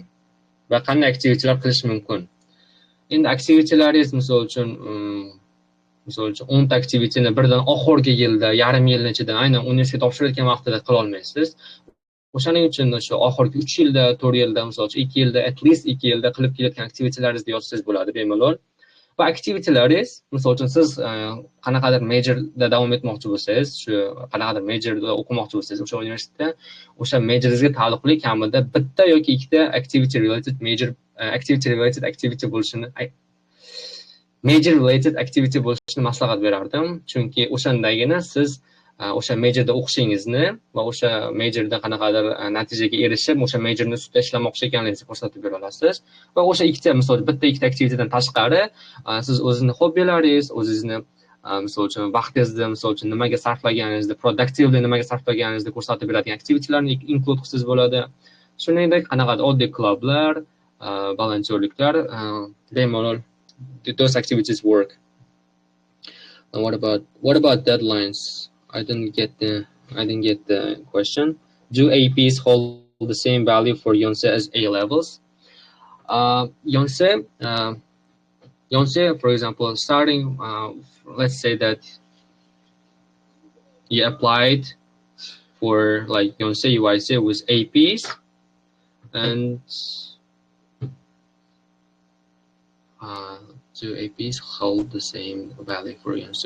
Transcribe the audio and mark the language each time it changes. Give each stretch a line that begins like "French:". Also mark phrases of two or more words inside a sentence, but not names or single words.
Uzbek: Va qanday aktivitelar qilish mumkin? Endi aktivitelaringiz misol uchun 10 ta aktivitini birdan oxirgi yilda, yarim yilni ichida, aynan universitet topshirayotgan vaqtida qila olmaysiz. O'shaning uchun o'sha oxirgi 3 yilda, 4 yilda, misol uchun 2 yilda,
English: at least
Uzbek: 2 yilda qilib kelayotgan aktivitelaringizni yozsangiz bo'ladi bemalol. Va aktivitelaringiz, misol uchun siz qanaqadir majorda davom etmoqchi bo'lsangiz, shu qanaqadir majorda o'qimoqchi bo'lsangiz, o'sha universitetda o'sha majoringizga taalluqli kamida bitta yoki ikkita
English: activity related activity
Uzbek: bo'lishini maslahat berardim. Chunki o'shandagina siz o'sha majorda o'qishingizni va o'sha majorda qanaqadir natijaga erishib, o'sha majorni ustida ishlamoqchi ekanligingizni ko'rsatib bera olasiz. Va o'sha ikkita, misol bitta ikkita aktivitadan tashqari siz o'zingizni hobbilaringiz, o'zingizni misol uchun vaqtingizni misol uchun nimaga sarflaganingizni, productively nimaga sarflaganingizni ko'rsatib beradigan aktivitelarni include qilsangiz bo'ladi. Shuningdek, qanaqadir oddiy klublar, volontyorliklar, bemalol
English: those activities work. And what about deadlines? I didn't get the question. Do APs hold the same value for Yonsei as A levels? Yonsei, for example, starting, let's say that you applied for like Yonsei UIC with APs, and do APs hold the same value for Yonsei?